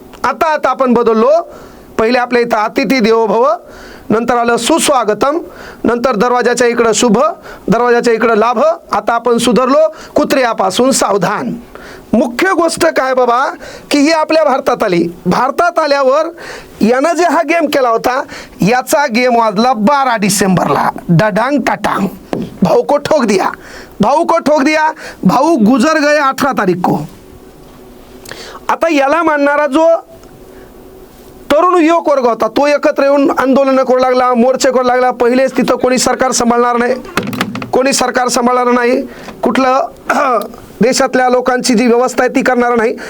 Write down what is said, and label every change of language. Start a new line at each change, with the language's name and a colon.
Marathi: आता आपण बदललो. पहिले आपल्या इथं अतिथी देवो भव, नंतर आलं सुस्वागतम, नंतर दरवाजाच्या इकडं शुभ, दरवाजाच्या इकडं लाभ. आता आपण सुधारलो, कुत्र्यापासून सावधान. मुख्य गोष्ट काय बाबा की ही आपल्या भारतात आली. भारतात आल्यावर यानं जे हा गेम केला होता, याचा गेम वाजला 12 डिसेंबरला.
Hindi: डडांग टाटांग, भाऊ को ठोक दिया, भाऊ को ठोक दिया, भाऊ गुजर गए 18 तारीख को.
Marathi: आता याला मानणारा जो तरुण युवक वर्ग होता तो एकत्र येऊन आंदोलन करू लागला, मोर्चे करू लागला. पहिलेच तिथं कोणी सरकार सांभाळणार नाही, कोणी सरकार सांभाळणार नाही, कुठलं देशातल्या लोकांची जी व्यवस्था आहे ती करणार नाही.